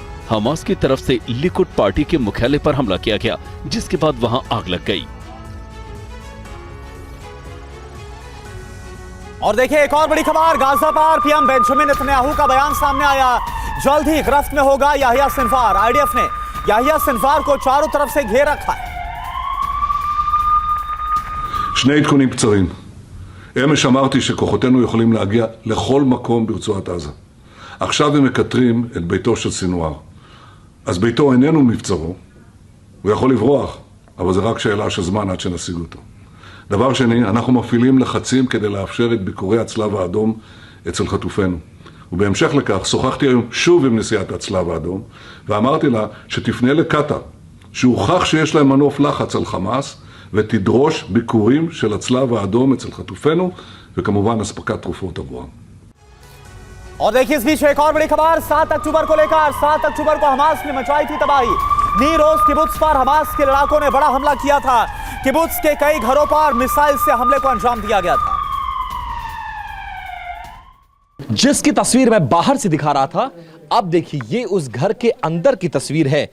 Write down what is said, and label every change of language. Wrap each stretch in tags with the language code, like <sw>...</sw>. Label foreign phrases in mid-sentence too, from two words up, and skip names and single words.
<hi>हमास की तरफ से लिकुड पार्टी के मुख्यालय पर हमला किया गया, जिसके बाद वहाँ आग लग गयी। और देखिए एक और बड़ी खबर, गाजा पर पीएम बेंजामिन नेतन्याहू का बयान सामने आया। जल्द ही गिरफ्त में होगा याहिया सिनवार। आईडीएफ ने याहिया सिनवार को चारों तरफ से घेर रखा है।</hi> <he>שני עדכונים קצרים. אמש אמרתי שכוחותינו יכולים להגיע לכל מקום ברצועת עזה. עכשיו הם מקטרים את ביתו של סינואר. אז ביתו איננו מבצרו, הוא יכול לברוח, אבל זה רק שאלה של זמן עד שנשיג אותו. דבר שני, אנחנו מפעילים לחצים כדי לאפשר את ביקורי הצלב האדום אצל חטופינו. ובהמשך לכך, שוחחתי היום שוב עם נשיאת הצלב האדום, ואמרתי לה שתפנה לקטר, שהוכח שיש להם מנוף לחץ על חמאס, ותדרוש ביקורים של הצלב האדום אצל חטופינו, וכמובן אספקת תרופות עבורם.</he> <hi>और देखिए इस बीच एक और बड़ी खबर, 7 अक्टूबर को लेकर 7 अक्टूबर को हमास ने मचाई थी तबाही। नीर ओज किबुत्स पर हमास के लड़ाकों ने बड़ा हमला किया था। किबुत्स के कई घरों पर मिसाइल से हमले को अंजाम दिया गया था। जिसकी तस्वीर मैं बाहर से दिखा रहा था, अब देखिए ये उस घर के अंदर की तस्वीर है।</hi>